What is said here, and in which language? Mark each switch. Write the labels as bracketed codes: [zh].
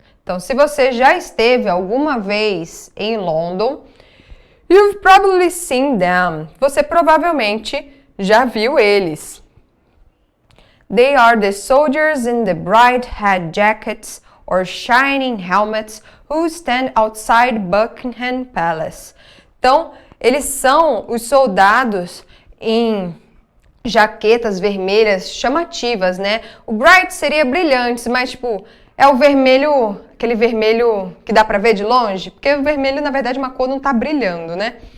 [pt] Então, se você já esteve alguma vez em London, [en] you've probably seen them. [pt] Você provavelmente já viu eles. [en] They are the soldiers in the bright hat jackets or shining helmets who stand outside Buckingham Palace. [pt] Então, eles são os soldados em jaquetas vermelhas chamativas, né? O bright seria brilhantes, mas tipo, é o vermelho, aquele vermelho que dá pra ver de longe, porque o vermelho, na verdade, uma cor não tá brilhando, né?